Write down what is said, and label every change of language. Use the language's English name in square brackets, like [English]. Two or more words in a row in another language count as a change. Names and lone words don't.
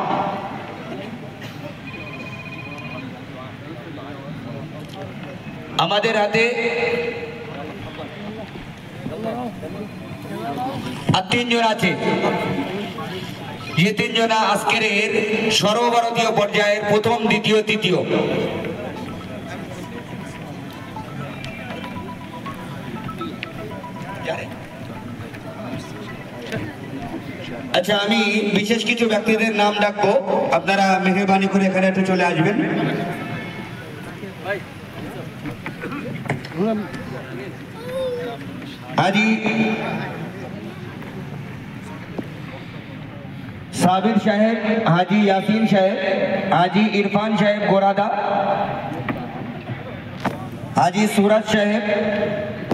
[Bangla] আমাদের হাতে আর 3 জন আছে, যে 3 জন আজকের সর্বভারতীয় পর্যায়ের প্রথম, দ্বিতীয়, তৃতীয়। আচ্ছা, আমি বিশেষ কিছু ব্যক্তিদের নাম ডাকবো, আপনারা মেহেরবানি করে এখানে একটু চলে আসবেন। [Hindi] हाजी साबिर साहेब, हाजी यासीन साहेब, हाजी इरफान साहेब गोरादा, हाजी सूरज साहेब,